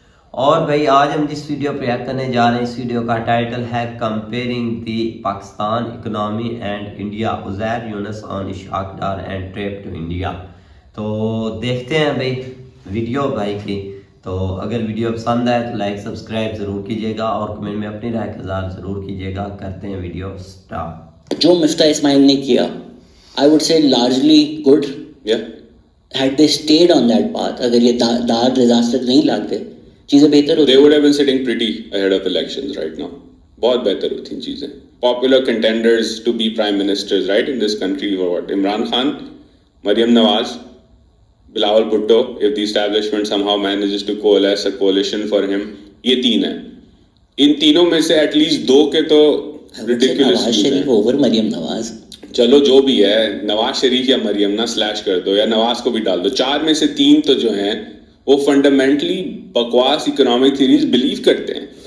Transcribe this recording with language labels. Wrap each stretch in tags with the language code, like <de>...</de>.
<ur>اور بھائی آج ہم جس ویڈیو پہ ریئیکٹ کرنے جا رہے ہیں، اس ویڈیو کا ٹائٹل ہے</ur> <en>comparing the Pakistan economy and India,</en> <ur>Uzair Yunus</ur> <en>On Ishaq Dar and trip to India.</en> <ur>تو دیکھتے ہیں بھائی ویڈیو بھائی کی۔ تو اگر ویڈیو پسند آئے تو لائک سبسکرائب ضرور کیجیے گا اور کمنٹ میں اپنی رائے کا اظہار ضرور کیجیے گا۔ کرتے ہیں ویڈیو سٹارٹ۔ جو مفتا اسماعیل نے کیا</ur> <en>I would say largely good. Yeah. Had they stayed on that path,</en> <ur>اگر یہ دار ڈیزاسٹر نہیں لاتے چیزیں بہتر ہوتی.</ur> <en>They would have been sitting pretty ahead of elections right now.</en> <ur>بہت بہتر ہوتی چیزیں.</ur> <en>Popular contenders to be prime ministers right in this country were what? Imran Khan, Maryam Nawaz, Bilawal Bhutto, if the establishment somehow manages to coalesce a coalition for him.</en> <ur>یہ تین ہیں. ان تینوں میں سے</ur> <en>at least</en> <ur>دو کے تو ridiculous Nawaz Sharif over Maryam Nawaz. چلو جو بھی ہے، نواز شریف یا مریم نہ سلیش کر دو یا نواز کو بھی ڈال دو، چار میں سے تین تو جو ہیں وہ فنڈامنٹلی بکواس اکنامک تھیریز بلیو کرتے ہیں۔</ur>